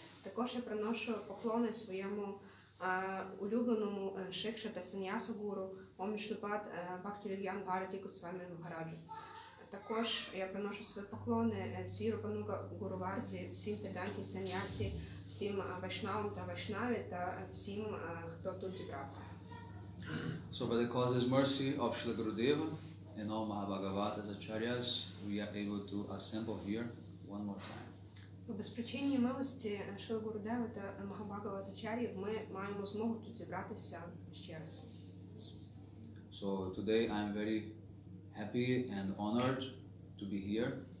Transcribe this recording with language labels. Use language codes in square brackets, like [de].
[uk] Також я приношу поклони своєму улюбленому шикша та саньясу гуру Ом Вішнупад Бхакти-Веданта Бхарати Госвамі Махараджу. Також я приношу свої поклони всій Рупануга Гуру Варзі, всім Веданті саньясі, всім вайшнавам та вайшнаві та всім, хто тут зібрався. [en] So by the causeless mercy of Shri Gurudeva and all Mahabhagavatas Acharyas, we are able to assemble here one more time. [uk] По безпричинній милості Шрила Гурудева та Махабхагаватачар'їв ми маємо змогу тут зібратися ще раз. [en] So today I am very happy and honored to be here.